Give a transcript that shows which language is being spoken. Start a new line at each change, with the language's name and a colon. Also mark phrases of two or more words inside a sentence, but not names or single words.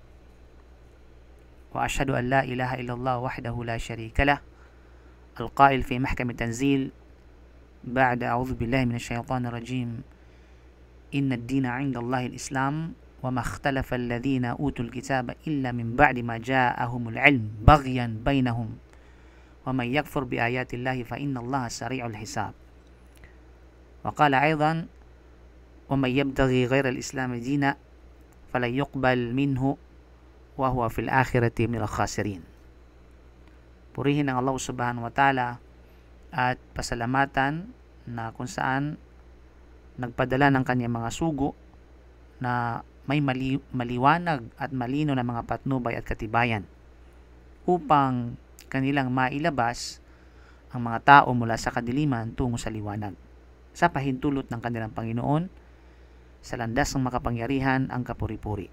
Arabic: وأشهد أن لا إله إلا الله وحده لا شريك له القائل في محكم التنزيل بعد أعوذ بالله من الشيطان الرجيم إن الدين عند الله الإسلام وما اختلف الذين أوتوا الكتاب إلا من بعد ما جاءهم العلم بغيا بينهم ومن يكفر بآيات الله فإن الله سريع الحساب. وقال أيضا ومن يبتغي غير الإسلام دينا فلن يقبل منه وهو في الآخرة من الخاسرين.
Filipino: Purihin ang Allah
Arabic: سبحانه وتعالى
Filipino: at pasalamatan na kung saan nagpadala ng kanyang mga sugo na may maliwanag at malino na mga patnubay at katibayan upang kanilang mailabas ang mga tao mula sa kadiliman tungo sa liwanag sa pahintulot ng kanilang Panginoon sa landas ng makapangyarihan ang kapuri-puri.